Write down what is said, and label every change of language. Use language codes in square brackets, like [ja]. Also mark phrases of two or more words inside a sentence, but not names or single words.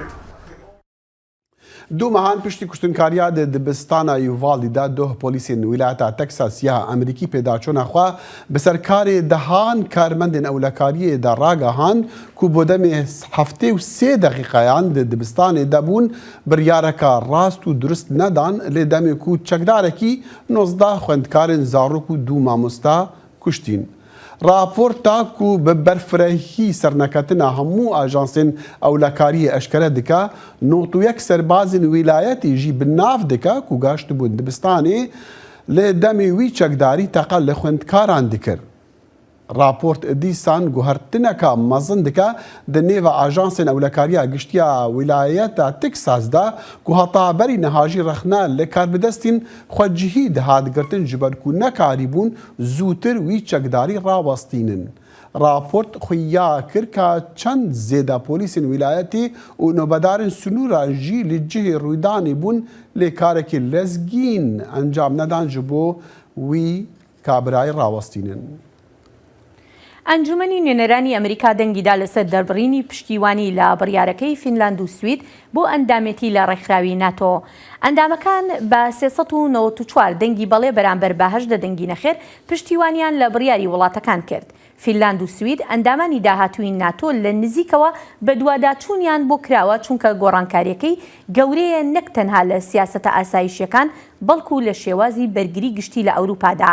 [ku] دو مەهان پشتی کوشتنکاریە دبستانە یوڤاڵیدا دۆ پۆلیسین ویلایەتە تەکساسیا ئەمریکی پێداچۆنەخوا بەسەرکارێ دەهان کارمەندێن ئەولەکاریەدا ڕاگەهان کو بۆ دەمێ هەفتێ و 3 دەقیقەیان دبستانێدا بوون بڕیارەکە ڕاست و درست نەدان لێ دەمێک و چەکدارێکی 19 خوێندکارên زاڕوک و 2 مامۆستا کوشتین. راپۆرتا کو بە بەرفرەهی سەرنەکەتنە هەموو ئاژانسên ئەولەکاریە ئەشکەرە دکا 91 سەربازên ویلایەتی ژی بناف دکا کو گاشت بوون دبستانê lê demê wî çekdarî teqel li xwendkaran dikir. Raport dîsan guhertineka mezin dike di nêva ajansên ewlekariya giştiya wilayeta Texas da ku hetaberî nehajî rexne li karbidestên xwecihî dihat girtin ji ber ku nekarîbûn zûtir wî çekdarî rawestînin. Raport xuya kir ka çend zêde polîsên wilayetê û nobedarên sunûra jî li cihê rûydanê bûn lê karekî lezgîn encam nedan ji bo wî kabirayê rawestînin. [ckb] ئەنجومەنی نوێنەرانی ئەمریکا دەنگیدا لەسەر دەربڕینی پشتیوانی لە بڕیارەکەی فینلاند و سوید بۆ ئەندامێتی لە ڕێکخراوی ناتۆ. ئەندامەکان بە 394 دەنگی بەڵێ بەرامبەر بە 8 دەنگی نەخێر پشتیوانیان لە بڕیاری وڵاتەکان کرد. فینلاند و سوید ئەندامانی داهاتووی ناتۆ لە نزیکەوە بە دوواداچوونیان بۆ کراوە چونکە گۆڕانکاریەکەی گەورەیە نەک تەنها لە سیاسەتە ئاسایشیەکان بەڵکو لە شێوازی بەرگری گشتی لە ئەوروپادا.